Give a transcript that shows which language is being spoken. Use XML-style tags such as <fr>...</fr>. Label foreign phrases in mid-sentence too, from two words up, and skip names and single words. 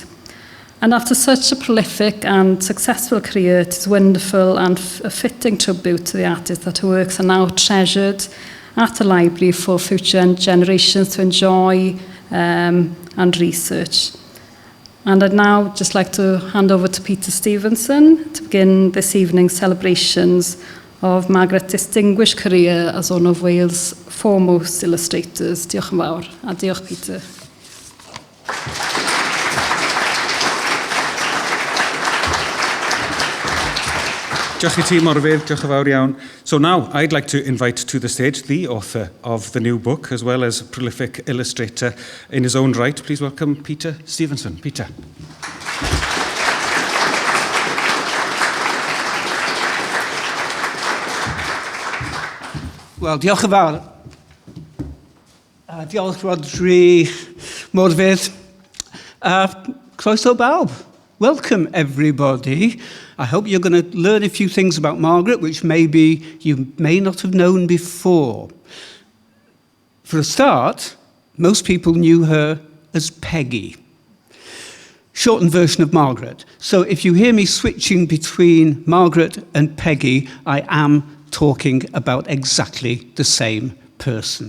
<en>And after such a prolific and successful career, it is wonderful and a fitting tribute to the artist that her works are now treasured at the library for future generations to enjoy and research. And I'd now just like to hand over to Peter Stevenson to begin this evening's celebrations of Margaret's distinguished career as one of Wales' foremost illustrators.</en> <cy>Diolch yn fawr, a diolch Peter. Diolch I ti, Morfydd. Diolch yn fawr iawn.</cy> <en>So now, I'd like to invite to the stage the author of the new book, as well as a prolific illustrator in his own right. Please welcome Peter Stevenson. Peter.</en> <cy>Wel, diolch yn fawr. Diolch Rodri, Morfydd. Croeso bawb.</cy> <en>Welcome, everybody. I hope you're going to learn a few things about Margaret, which maybe you may not have known before. For a start, most people knew her as Peggy. Shortened version of Margaret. So if you hear me switching between Margaret and Peggy, I am talking about exactly the same person.</en>